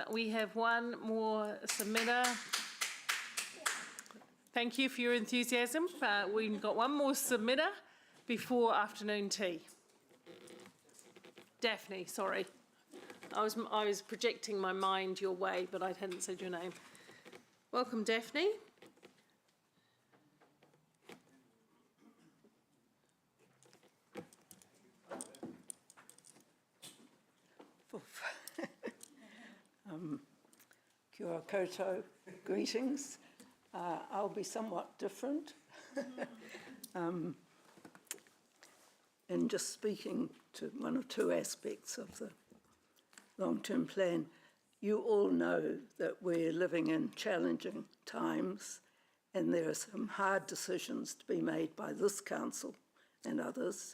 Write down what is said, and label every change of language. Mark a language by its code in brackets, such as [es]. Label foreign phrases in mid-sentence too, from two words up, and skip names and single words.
[en] We have one more submitter. Thank you for your enthusiasm. We've got one more submitter before afternoon tea. Daphne, sorry. I was projecting my mind your way, but I hadn't said your name. Welcome, Daphne. [mi] Kia ora koutou, [en] greetings. I'll be somewhat different. And just speaking to one or two aspects of the long-term plan, you all know that we're living in challenging times, and there are some hard decisions to be made by this council and others.